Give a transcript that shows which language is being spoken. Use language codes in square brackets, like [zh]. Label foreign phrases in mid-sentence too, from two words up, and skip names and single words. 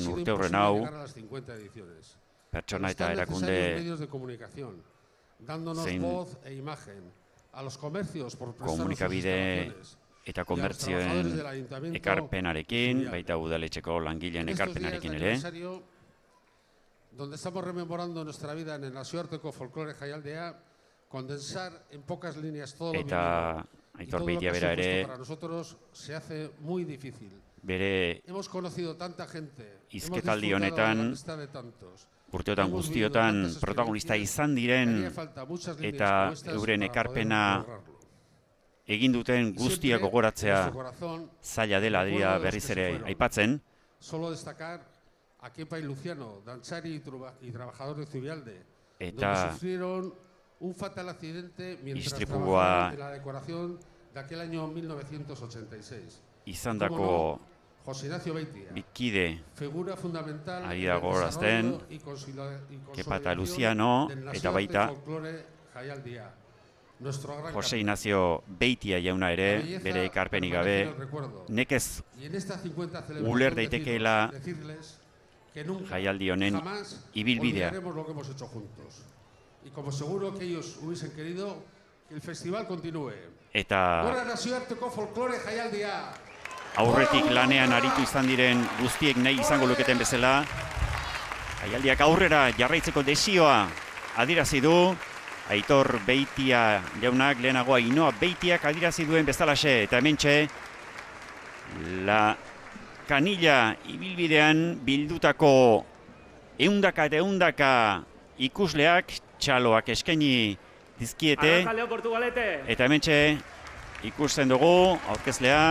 [eu] urteurren hau pertsona eta erakunde zein komunikabide eta konbertzioen ekarpenarekin, baita udaletxeko langileen ekarpenarekin ere. [es] Donde estamos rememorando nuestra vida en el Nazioarteko Folklore Jaialdea, condensar en pocas líneas todo lo vivido y todo lo que ha supuesto para nosotros se hace muy difícil. Hemos conocido tanta gente, hemos disfrutado de la amistad de tantos. [eu] Urteotan guztiotan protagonista izan diren eta euren ekarpena egin duten guztiak gogoratzea zaila dela dira berriz ere aipatzen. [es] Solo destacar a Kepa y Luciano, Dantzari y trabajador de Zubialde, [eu] eta [es] donde sufrieron un fatal accidente mientras [eu] istripua [es] trabajaban en la decoración de aquel año 1986. [eu] izandako [es] José Ignacio Beitia, [eu] bikide [es] figura fundamental [eu] ari da gogorazten, Kepa eta Luciano, eta baita Jose Ignacio Beitia jauna ere, bere ekarpenik gabe, nekez uler daitekeela jaialdi honen ibilbidea. [es] Y como seguro que ellos hubiesen querido que el festival continúe. [eu] Eta Gora Nazioarteko Folklore Jaialdia. Aurretik lanean aritu izan diren guztiek nahi izango luketen bezala, jaialdiak aurrera jarraitzeko desioa adierazi du. Aitor Beitia jaunak lehenago Ainhoa Beitiak adierazi duen bezalaxe, eta hementxe La Kanilla ibilbidean bildutako ehundaka eta ehundaka ikusleak txaloak eskaini dizkiete, eta hementxe ikusten dugu aurkezlea.